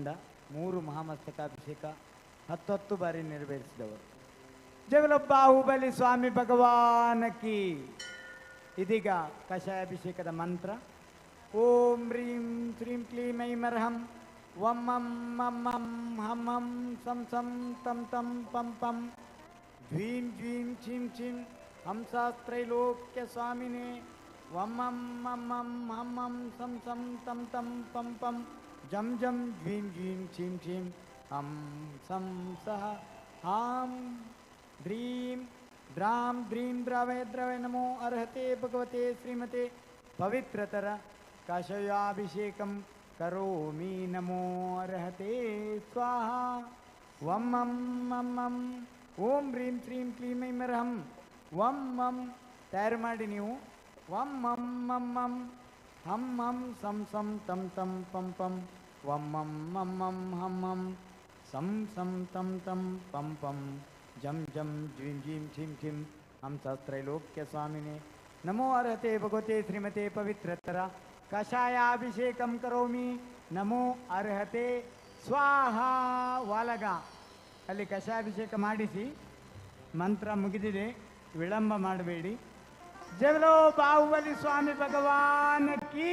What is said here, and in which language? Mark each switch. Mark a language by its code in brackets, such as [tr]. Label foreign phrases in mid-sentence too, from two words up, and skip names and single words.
[kn] 3 ಮಹಾಮಸ್ತಕಾಭಿಷೇಕ 10 ಬಾರಿ ನೆರವೇರಿಸಿದವರು. [hi] जगल बाहुबली स्वामी भगवानकी. [kn] ಇದೀಗ ಕಷಾಯಾಭಿಷೇಕದ ಮಂತ್ರ. [sa] ಓಂ ಹ್ರೀಂ ಶ್ರೀಂ ಕ್ಲೀಂ ಐಂ ಅರ್ಹಂ ವಂ ಮಂ ಮಂ ಮಂ ಹಂ ಹಂ ಸಂ ಸಂ ತಂ ತಂ ಪಂ ಪಂ ಜ್ವೀಂ ಜ್ವೀಂ ಛೀಂ ಛೀಂ ಹಂಸಾಸ್ತ್ರೈಲೋಕ್ಯ ಸ್ವಾಮಿನೇ ವಂ ಮಂ ಮಂ ಮಂ ಹಂ ಹಂ ಸಂ ಸಂ ತಂ ತಂ ಪಂ ಪಂ ಜಂ ಜಂ ಜ್ವೀಂ ಜ್ವೀಂ ಛೀಂ ಛೀಂ ಹಂ ಸಂ ಸಹ ಹಾಂ ದ್ರೀಂ ದ್ರಾಂ ದ್ರೀಂ ದ್ರವೇ ದ್ರವೇ ನಮೋ ಅರ್ಹತೆ ಭಗವತೆ ಶ್ರೀಮತೆ ಪವಿತ್ರತರ ಕಷಯಾಭಿಷೇಕಂ ಕರೋಮಿ ನಮೋ ಅರ್ಹತೆ ಸ್ವಾಹ. ವಂ ಮಂ ಮಂ ಮಂ ಓಂ ಹ್ರೀಂ ಶ್ರೀಂ ಕ್ಲೀಂ ಐಂ ಅರ್ಹಂ ವಂ ಮಂ. [kn] ತಯಾರು ಮಾಡಿ ನೀವು. [sa] ವಂ ಮಂ ಮಂ ಮಂ ಹಂ ಹಂ ಸಂ ಸಂ ತಂ ತಂ ಪಂ ಪಂ ವಂ ಮಂ ಮಂ ಮಂ ಹಂ ಹಂ ಸಂ ಸಂ ತಂ ತಂ ಪಂ ಪಂ ಜಂ ಜಂ ಜ್ವೀಂ ಜ್ವೀಂ ಛೀಂ ಛೀಂ ಹಂಸತ್ರೈಲೋಕ್ಯ ಸ್ವಾಮಿನೇ ನಮೋ ಅರ್ಹತೆ ಭಗವತೆ ಶ್ರೀಮತೆ ಪವಿತ್ರತರ ಕಷಾಯಾಭಿಷೇಕಂ ಕರೋಮಿ ನಮೋ ಅರ್ಹತೆ ಸ್ವಾಹ. [kn] ವಾಲಗ ಅಲ್ಲಿ ಕಷಾಯಾಭಿಷೇಕ ಮಾಡಿಸಿ. ಮಂತ್ರ ಮುಗಿದಿದೆ, ವಿಳಂಬ ಮಾಡಬೇಡಿ. [hi] जगलो बाहुबली स्वामी भगवान की